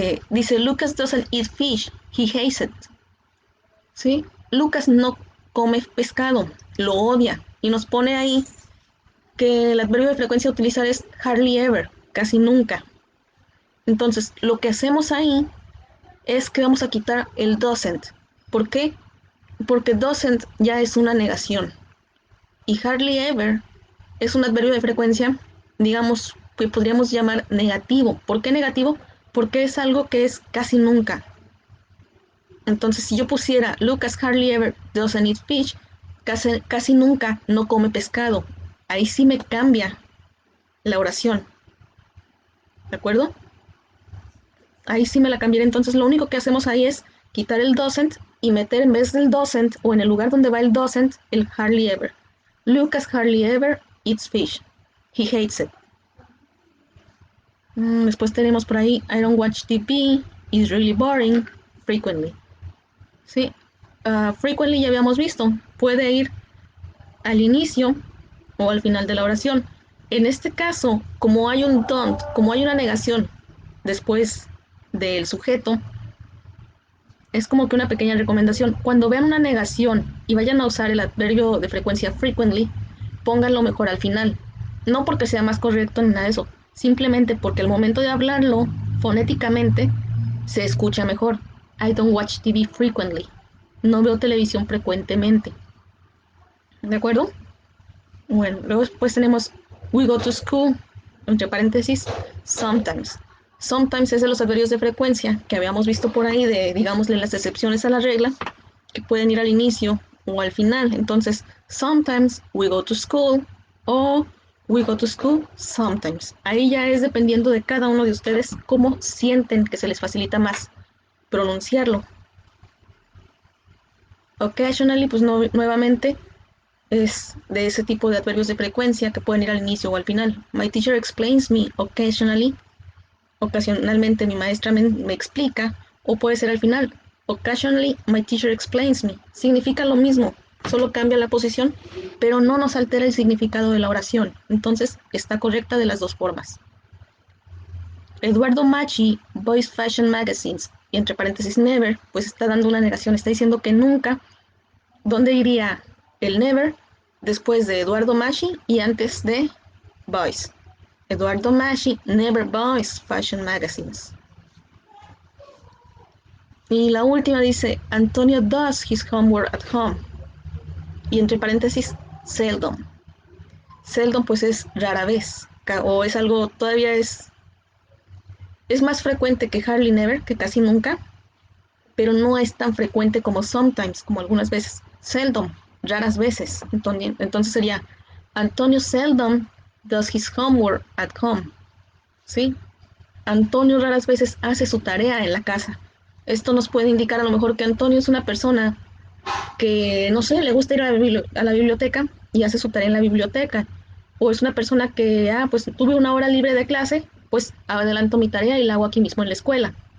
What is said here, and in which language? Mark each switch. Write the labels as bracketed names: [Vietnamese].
[Spanish] Dice, [English] Lucas doesn't eat fish, he hates it. [Spanish] ¿Sí? Lucas no come pescado, lo odia. Y nos pone ahí que el adverbio de frecuencia a utilizar es hardly ever, casi nunca. Entonces, lo que hacemos ahí es que vamos a quitar el doesn't. ¿Por qué? Porque doesn't ya es una negación. Y hardly ever es un adverbio de frecuencia, digamos, que podríamos llamar negativo. ¿Por qué negativo? Porque es algo que es casi nunca. Entonces, si yo pusiera [English] Lucas hardly ever doesn't eat fish, [Spanish] casi nunca no come pescado. Ahí sí me cambia la oración. ¿De acuerdo? Ahí sí me la cambiaré. Entonces, lo único que hacemos ahí es quitar el doesn't y meter en vez del doesn't o en el lugar donde va el doesn't, el hardly ever. [English] Lucas hardly ever eats fish. He hates it. [Spanish] Después tenemos por ahí [English] I don't watch TV. It's really boring. Frequently. Sí. [Spanish] Frequently ya habíamos visto. Puede ir al inicio o al final de la oración. En este caso, como hay un don't, como hay una negación después del sujeto, es como que una pequeña recomendación. Cuando vean una negación y vayan a usar el adverbio de frecuencia frequently, pónganlo mejor al final. No porque sea más correcto ni nada de eso, simplemente porque al momento de hablarlo fonéticamente se escucha mejor. [English] I don't watch TV frequently. [Spanish] No veo televisión frecuentemente. ¿De acuerdo? Bueno, luego después tenemos [English] we go to school, [Spanish] entre paréntesis, sometimes. Sometimes es de los adverbios de frecuencia que habíamos visto por ahí, de, digámosle, las excepciones a la regla, que pueden ir al inicio o al final. Entonces, [English] sometimes we go to school o we go to school sometimes. [Spanish] Ahí ya es dependiendo de cada uno de ustedes cómo sienten que se les facilita más pronunciarlo. Occasionally, pues no, nuevamente, es de ese tipo de adverbios de frecuencia que pueden ir al inicio o al final. [English] My teacher explains me occasionally. [Spanish] Ocasionalmente mi maestra me explica, o puede ser al final. [English] Occasionally my teacher explains me. [Spanish] Significa lo mismo, solo cambia la posición, pero no nos altera el significado de la oración. Entonces está correcta de las dos formas. Eduardo Machi, Boys Fashion Magazines, y entre paréntesis never, pues está dando una negación, está diciendo que nunca. ¿Dónde iría el never? Después de Eduardo Machi y antes de Boys. [English] Eduardo Machi never buys fashion magazines. [Spanish] Y la última dice, [English] Antonio does his homework at home. [Spanish] Y entre paréntesis, seldom. Seldom pues es rara vez, o es algo, todavía es más frecuente que hardly never, que casi nunca, pero no es tan frecuente como sometimes, como algunas veces. Seldom, raras veces. Entonces sería, [English] Antonio seldom does his homework at home. [Spanish] ¿Sí? Antonio raras veces hace su tarea en la casa. Esto nos puede indicar a lo mejor que Antonio es una persona que, no sé, le gusta ir a la biblioteca y hace su tarea en la biblioteca. O es una persona que, pues tuve una hora libre de clase, pues adelanto mi tarea y la hago aquí mismo en la escuela.